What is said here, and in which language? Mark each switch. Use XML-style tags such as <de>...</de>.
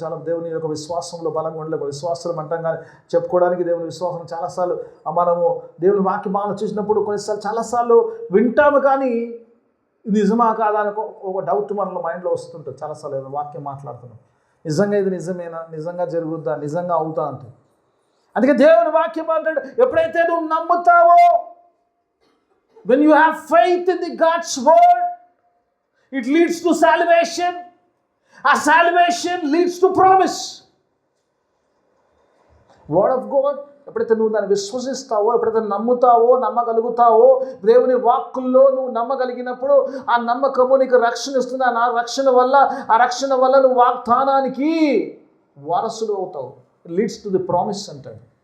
<te>దేవుని యొక్క విశ్వాసంలో బలంగా ఉండలేక విశ్వాసం అంటాం, కానీ చెప్పుకోవడానికి దేవుని విశ్వాసం చాలాసార్లు మనము దేవుని వాక్యమాలను చూసినప్పుడు కొన్నిసార్లు చాలాసార్లు వింటాము, కానీ నిజమా కాదా అని ఒక డౌట్ మనలో మైండ్లో వస్తుంటుంది. చాలాసార్లు ఏదో వాక్యం మాట్లాడుతున్నాం, నిజంగా ఇది నిజమేనా, నిజంగా జరుగుద్దా, నిజంగా అవుతా అంటే. అందుకే దేవుని వాక్యం అంటాడు, ఎప్పుడైతే నువ్వు నమ్ముతావో,</te> <en>when you have faith in the God's word, it leads to salvation. A salvation leads to promise.</en> <te>Word of God, ఎప్పుడైతే నువ్వు దాన్ని విశ్వసిస్తావో, ఎప్పుడైతే నమ్ముతావో, నమ్మగలుగుతావో, దేవుని వాక్కుల్లో నువ్వు నమ్మగలిగినప్పుడు ఆ నమ్మకము నీకు రక్షణ ఇస్తుంది. ఆ రక్షణ వల్ల నువ్వు వాగ్దానానికి వారసుడు అవుతావు.</te> <en>leads to the promise</en> <te>అంటాడు.</te>